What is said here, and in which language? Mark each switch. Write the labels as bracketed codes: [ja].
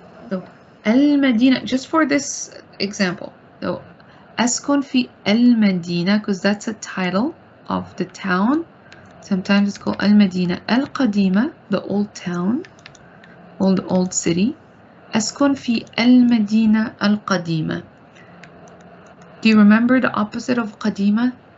[en] So المدينة, just for this example, so [ar] أسكن في المدينة, [en] because that's a title of the town. Sometimes it's called [ar] المدينة القديمة, [en] the old town, old city. [ar] أسكن في المدينة القديمة. [en] Do you remember the opposite of قديمة?